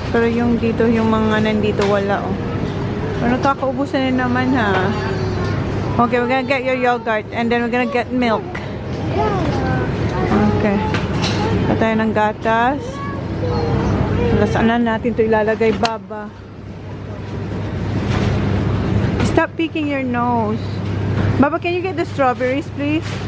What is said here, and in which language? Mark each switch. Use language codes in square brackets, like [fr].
[tl] Pero yung dito, yung mga nandito, wala oh. Pero nakakaubusan na naman ha. [en] Okay, we're gonna get your yogurt and then we're gonna get milk. [tl] Okay. Patay ng gatas. Saan na natin ito ilalagay, Baba? [en] Stop picking your nose. Baba, can you get the strawberries, please?